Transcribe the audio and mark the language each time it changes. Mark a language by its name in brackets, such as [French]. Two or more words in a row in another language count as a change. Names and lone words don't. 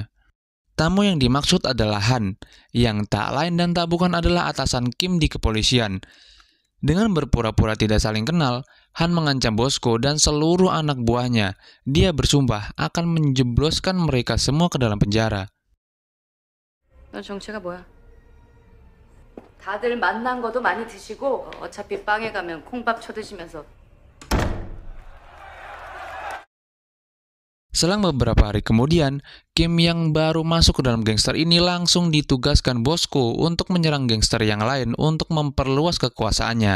[Indonesian] Tamu yang dimaksud adalah Han, yang tak lain dan tak bukan adalah atasan Kim di kepolisian. Dengan berpura-pura tidak saling kenal, Han mengancam Bosco dan seluruh anak buahnya. Dia bersumpah akan menjebloskan mereka semua ke dalam penjara. [Korean] 넌 정체가 뭐야? 다들 만난 거도 많이 드시고 어차피 빵에 가면 콩밥 쳐드시면서. [Indonesian] Selang beberapa hari kemudian, Kim yang baru masuk ke dalam gangster ini langsung ditugaskan Bosco untuk menyerang gangster yang lain untuk memperluas kekuasaannya.